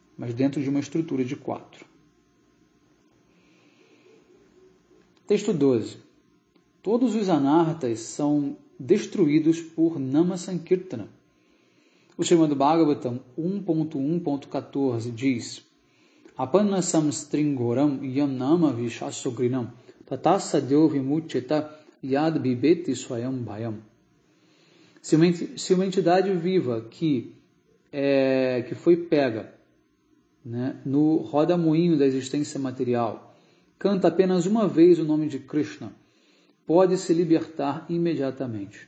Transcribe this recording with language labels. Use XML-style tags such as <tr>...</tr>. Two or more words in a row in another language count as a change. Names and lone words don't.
<pt>mas dentro de uma estrutura de 4. Texto 12. Todos os anartas são destruídos por</pt> <sa>Nama Sankirtana.</sa> <pt>O Srimad Bhagavatam 1.1.14 diz:</pt> <sa>Apanna samstringoram yam nama vishasogrinam tatasadyo vimuchyata yad bibeti swayam bhayam.</sa> <pt>Se uma entidade viva que foi pega, né, no roda-moinho da existência material, canta apenas uma vez o nome de Krishna, pode se libertar imediatamente.</pt>